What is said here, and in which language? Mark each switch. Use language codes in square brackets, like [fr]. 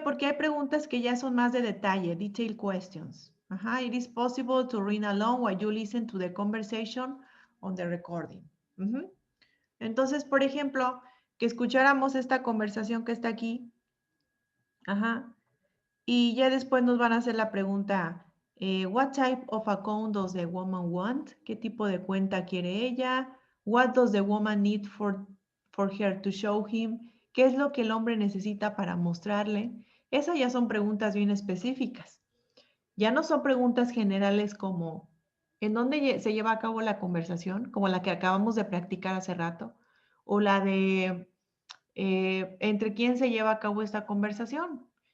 [es] Porque hay preguntas que ya son más de detalle, [en] detailed questions. Ajá, it is possible to read along while you listen to the conversation on the recording. [es] Entonces, por ejemplo, que escucháramos esta conversación que está aquí, ajá, y ya después nos van a hacer la pregunta, [en] what type of account does the woman want? [es] ¿Qué tipo de cuenta quiere ella? [en] What does the woman need for her to show him? [es] ¿Qué es lo que el hombre necesita para mostrarle? Esas ya son preguntas bien específicas. Ya no son preguntas generales como, ¿en dónde se lleva a cabo la conversación? Como la que acabamos de practicar hace rato. O la de, ¿entre quién se lleva a cabo esta conversación?